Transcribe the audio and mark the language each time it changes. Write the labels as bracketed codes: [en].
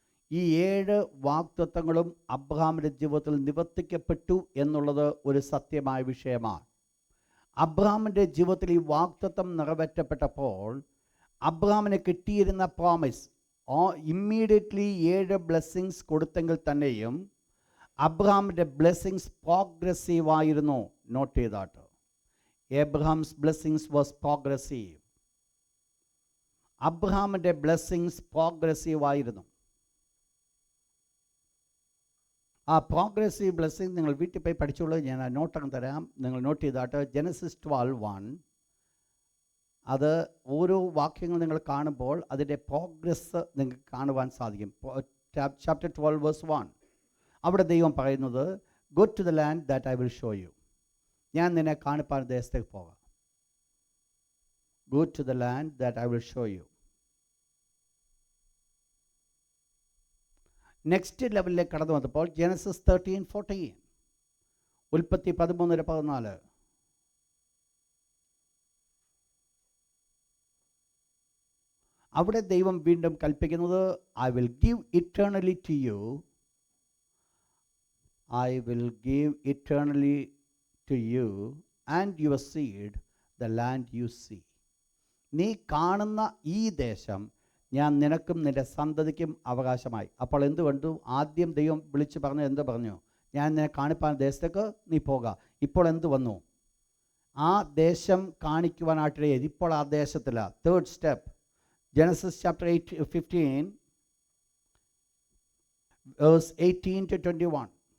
[ml] ഈ 7 വാഗ്ദത്തങ്ങളും അബ്രഹാമിൻ്റെ ജീവിതത്തിൽ നിവർത്തിക്കപ്പെട്ടു എന്നുള്ളത് ഒരു സത്യമായ വിഷയമാണ്. അബ്രഹാമിൻ്റെ ജീവിതത്തിൽ ഈ വാഗ്ദത്തം നിറവേറ്റപ്പെട്ടപ്പോൾ അബ്രഹാമിന് കിട്ടിയിരുന്ന പ്രോമിസ് ഇമ്മീഡിയറ്റ്ലി 7 ബ്ലെസ്സിങ്സ് കൊടുത്തെങ്കിൽ തന്നെയും അബ്രഹാമിൻ്റെ blessings പ്രോഗ്രസീവായിരുന്നു. Not ചെയ്താട്ട് [en] Abraham's blessings was progressive. [ml] അബ്രഹാമിൻ്റെ ബ്ലെസ്സിങ്സ് പ്രോഗ്രസീവ് ആയിരുന്നു. ആ പ്രോഗ്രസീവ് ബ്ലെസ്സിങ് നിങ്ങൾ വീട്ടിൽ പോയി പഠിച്ചോളൂ. ഞാൻ ആ നോട്ടങ്ങ് തരാം, നിങ്ങൾ നോട്ട് ചെയ്താട്ട്. ജെനസിസ് 12:1. അത് ഓരോ വാക്യങ്ങൾ നിങ്ങൾ കാണുമ്പോൾ അതിൻ്റെ പ്രോഗ്രസ് നിങ്ങൾക്ക് കാണുവാൻ സാധിക്കും. Chapter 12 verse 1. അവിടെ ദൈവം പറയുന്നത്, [en] Go to the land that I will show you. [ml] ഞാൻ നിന്നെ കാണിപ്പാൻ ദേശത്തേക്ക് പോകാം. [en] Go to the land that I will show you. [ml] Next ലെവലിലേക്ക് കടന്നു വന്നപ്പോൾ ജെനസിസ് 13:14. ഉൽപ്പത്തി 13:14. അവിടെ ദൈവം വീണ്ടും കൽപ്പിക്കുന്നത്, [en] I will give eternally to you. I will give eternally to you and your seed the land you see. [ml] നീ കാണുന്ന ഈ ദേശം ഞാൻ നിനക്കും നിൻ്റെ സന്തതിക്കും അവകാശമായി. അപ്പോൾ എന്ത് കണ്ടു? ആദ്യം ദൈവം വിളിച്ച് പറഞ്ഞു, എന്ത് പറഞ്ഞു? ഞാൻ നിന്നെ കാണിപ്പാൻ ദേശത്തേക്ക് നീ പോക. ഇപ്പോൾ എന്ത് വന്നു? ആ ദേശം കാണിക്കുവാനായിട്ട് ഇപ്പോൾ ആ ദേശത്തില്ല. Third step, Genesis chapter 15 verse 18 to 21.